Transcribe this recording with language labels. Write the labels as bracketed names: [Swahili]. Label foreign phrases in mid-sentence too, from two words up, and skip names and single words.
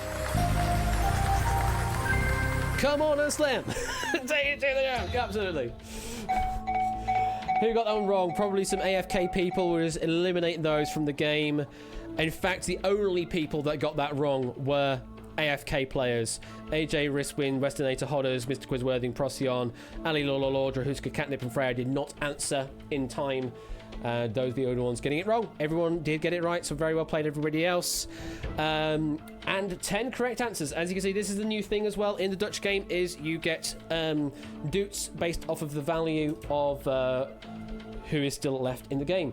[English] Come on and slam! Take it to the ground! Absolutely. Who got that one wrong? Probably some AFK people. We'll just eliminate those from the game. In fact, the only people that got that wrong were AFK players. AJ, Riswin, Westernator, Hodders, Mr. Quizworthing, Procyon, Ali Lola, Lordra, Huska, Catnip, and Freya did not answer in time. Those are the only ones getting it wrong. Everyone did get it right, so very well played, everybody else. And 10 correct answers. As you can see, this is the new thing as well in the Dutch game, is you get doots based off of the value of who is still left in the game.